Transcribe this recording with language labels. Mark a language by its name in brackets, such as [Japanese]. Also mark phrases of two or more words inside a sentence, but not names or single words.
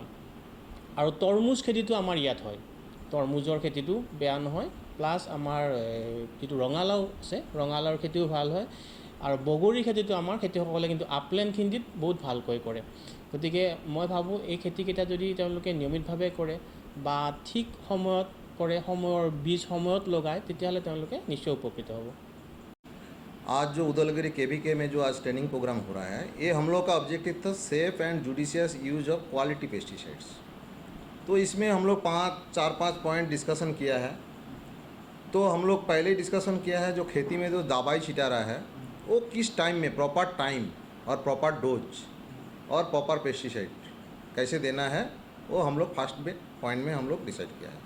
[Assamese] আৰু তৰমুজ খেতিটো আমাৰ ইয়াত হয়, তৰমুজৰ খেতিটো বেয়া নহয়, প্লাছ আমাৰ যিটো ৰঙালাও আছে, ৰঙালাওৰ খেতিও ভাল হয়। আৰু বগৰীৰ খেতিটো আমাৰ খেতিয়কসকলে কিন্তু আপলেণ্ডখিনিত বহুত ভালকৈ কৰে। গতিকে মই ভাবোঁ এই খেতিকেইটা যদি তেওঁলোকে নিয়মিতভাৱে কৰে বা ঠিক সময়ত কৰে, সময়ৰ বীজ সময়ত লগায়, তেতিয়াহ'লে তেওঁলোকে নিশ্চয় উপকৃত হ'ব। [Hindi] आज जो उदलगिरी KVK में जो आज [English] training programme [Hindi] हो रहा है, ये हम लोग का ऑब्जेक्टिव था [English] safe and judicious use of quality pesticides. [Hindi] तो इसमें हम लोग 4-5 [English] point discussion [Hindi] किया है। तो हम लोग पहले डिस्कशन किया है जो खेती में जो दवाई छिटा रहा है वो किस टाइम में, [English] proper time [Hindi] और [English] proper dose [Hindi] और [English] proper pesticide [Hindi] कैसे देना है, वो हम लोग [English] first point [Hindi] में हम लोग डिसाइड किया है।